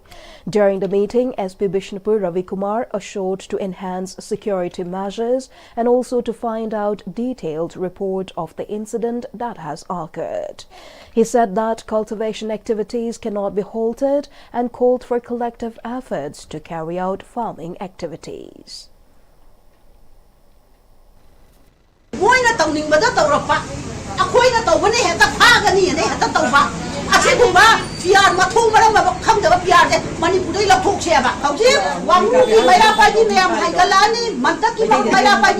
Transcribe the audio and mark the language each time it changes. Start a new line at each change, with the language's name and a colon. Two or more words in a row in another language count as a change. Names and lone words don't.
English: During the meeting, SP Bishnupur Ravi Kumar assured to enhance security measures and also to find out detailed report of the incident that has occurred. He said that cultivation activities cannot be halted and called for collective efforts to carry out farming activities.
Manipuri: ꯑꯩꯈꯣꯏꯅ ꯇꯧꯕꯅꯤ ꯍꯦꯛꯇ ꯐꯥꯒꯅꯤꯅ ꯍꯦꯛꯇ ꯇꯧꯕ ꯑꯁꯤꯒꯨꯝꯕ ꯄꯤꯌꯥꯔ ꯃꯊꯣꯡ ꯃꯔꯝ ꯈꯪꯗꯕ ꯄꯤꯌꯥꯔꯁꯦ ꯃꯅꯤꯄꯨꯔꯗꯩ ꯂꯧꯊꯣꯛꯁꯦꯕ ꯍꯧꯖꯤꯛ ꯋꯥꯡꯉꯨꯒꯤ ꯃꯩꯔꯥꯄꯥꯏꯕꯤ ꯃꯌꯥꯝ ꯍꯥꯏꯒꯠꯂꯛꯑꯅꯤ ꯃꯟꯇꯛꯀꯤ ꯃꯩꯔꯥꯄꯥꯏꯕꯤ